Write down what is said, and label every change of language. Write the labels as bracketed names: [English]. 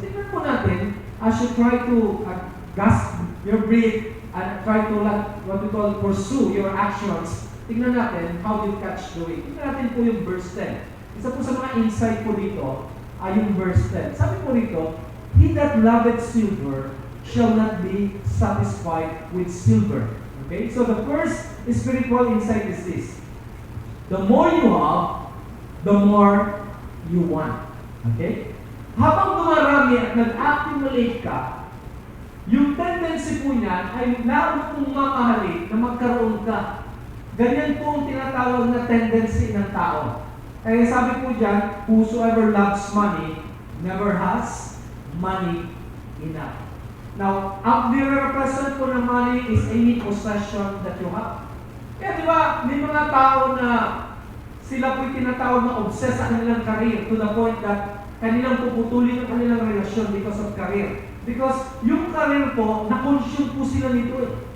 [Filipino] So tingnan po natin, [English] as you try to gasp your breath and try to pursue your actions, [Filipino] tingnan natin [English] how you catch the wind. [Filipino] Tingnan natin po yung verse 10. Isa po sa mga insight po dito ay yung verse 10. Sabi po rito, [English] he that loveth silver shall not be satisfied with silver. Okay? So the first spiritual insight is this. The more you have, the more you want. [Filipino] Okay? Habang dumarami at nag-accumulate ka, yung tendency po niyan ay lalo pong mamahalin na magkaroon ka. Ganyan po ang tinatawag na tendency ng tao. Kaya sabi po dyan, [English] whosoever loves money never has money enough. Now, [Filipino] ang nire-represent po ng [English] money is any possession that you have. [Filipino] Kaya di ba, may mga tao na sila po'y tinatawag na obsessed sa kanilang career [English] to the point that [Filipino] kanilang puputulin ang kanilang relasyon [English] because of career. [Filipino] Because yung career po, na-consume po sila nito eh.